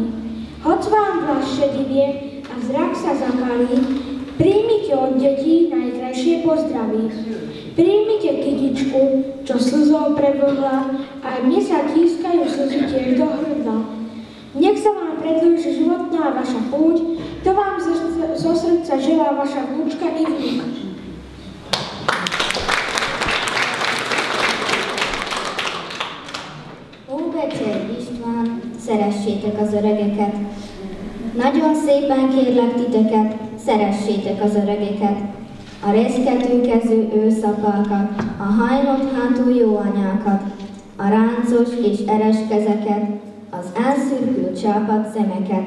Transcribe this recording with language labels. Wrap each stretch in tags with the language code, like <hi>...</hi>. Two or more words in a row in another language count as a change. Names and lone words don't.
<sk>Hoď vám vlas šedivie a zrak sa zakalí, príjmite od detí najkrajšie pozdraví. Príjmite kytičku, čo slzou prevlhla, a mne sa tískajú slzy tiež do hrdla. Nech sa vám predĺži životná vaša púť, to vám zo srdca želá vaša vnúčka i vnúk.</sk> <hu>Óbecsei István, szeressétek az öregeket. Nagyon szépen kérlek titeket, szeressétek az öregeket. A reszketőkező őszapákat, a hajlott hátú jó anyákat, a ráncos és eres kezeket, az elszürkült csápadt szemeket.</hu>